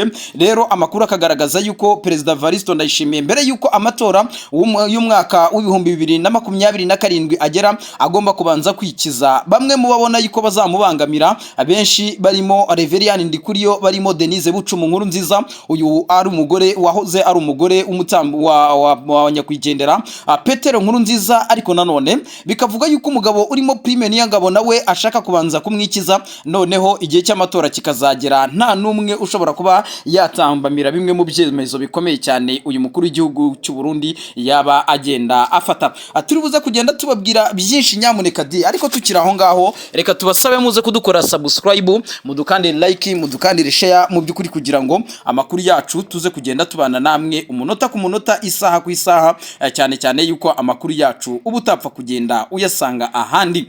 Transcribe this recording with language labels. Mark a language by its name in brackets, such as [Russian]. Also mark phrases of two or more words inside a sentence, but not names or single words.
[Kinyarwanda] Rero amakuru akagaragaza yuko Perezida Evariste Ndayishimiye mbere yuko amatora y'umwaka w'2027 agera agomba kubanza kwikiza bamwe mu babona yuko bazamubangamira, abenshi barimo Reverien Ndikuriyo, barimo Denise Bucumu Nkurunziza. Uyu ari umugore wahoze ari umugore w'umutambo wa nyakwigendera Petero Nkurunziza, ariko nanone bikavuga yuko umugabo urimo Prime Niyongabo nawe ashaka kubanza kumwikiza, noneho igihe cy'amatora kikazagera nta numwe ushobora kuba yatambamira bimwe mu byemezo bikomeye cyane uyu mukuru w'igihugu cy'u Burundi yaba agenda afata. Turibuza kugenda tubabwira byinshi nyamuneka ariko tukira aho ngaho reka tubasabe muze kudukora subscribe, mudukandire like, mudukandire share mu by'ukuri kugira ngo amakuru yacu tuze kugenda tubana namwe umunota ku munota, isaha ku isaha, cyane cyane yuko amakuru yacu uba utapfa kugenda uyasanga ahandi.